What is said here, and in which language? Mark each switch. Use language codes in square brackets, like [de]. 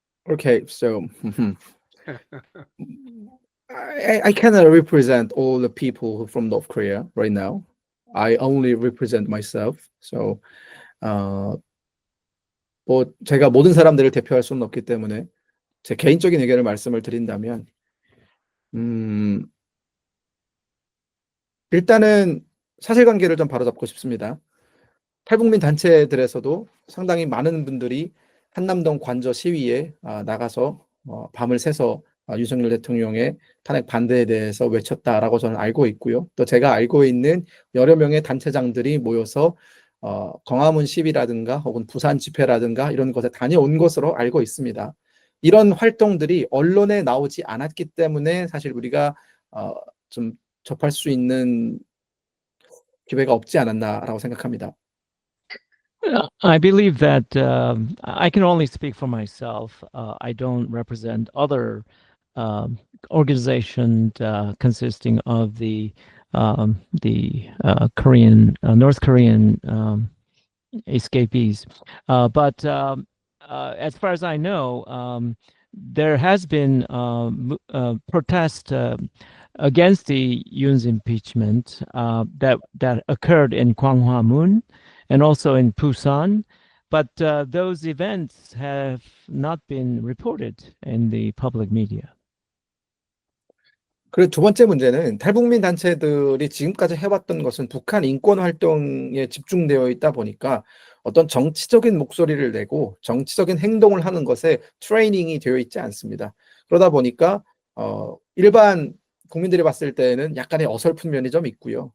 [en] Okay, so I cannot represent all the people from North Korea right now. I only represent myself. [ko] So 뭐 제가 모든 사람들을 대표할 수는 없기 때문에 제 개인적인 의견을 말씀을 드린다면 일단은 사실관계를 좀 바로잡고 싶습니다. 탈북민 단체들에서도 상당히 많은 분들이 한남동 관저 시위에 나가서 밤을 새서 윤석열 대통령의 탄핵 반대에 대해서 외쳤다라고 저는 알고 있고요. 또 제가 알고 있는 여러 명의 단체장들이 모여서 광화문 시위라든가 혹은 부산 집회라든가 이런 곳에 다녀온 것으로 알고 있습니다. 이런 활동들이 언론에 나오지 않았기 때문에 사실 우리가 좀 접할 수 있는 기회가 없지 않았나라고 생각합니다. [en] I believe that I can only speak for myself. I don't represent other organizations consisting of the the Korean, North Korean escapees. But as far as I know, there has been protest against the Yoon's impeachment that occurred in Gwanghwamun and also in Busan, but those events have not been reported in the public media. [ko] 그리고 두 번째 문제는 탈북민 단체들이 지금까지 해왔던 것은 북한 인권 활동에 집중되어 있다 보니까 어떤 정치적인 목소리를 내고 정치적인 행동을 하는 것에 트레이닝이 되어 있지 않습니다. 그러다 보니까 일반 국민들이 봤을 때는 약간의 어설픈 면이 좀 있고요.